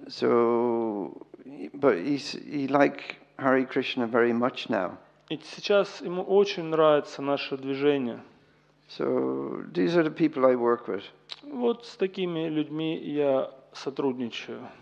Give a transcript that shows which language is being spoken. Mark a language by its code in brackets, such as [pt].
[en] So, but he like Hare Krishna very much now. [ru] И сейчас ему очень нравится наше движение. [en] So these are the people I work with. [ru] Вот с такими людьми я сотрудничаю.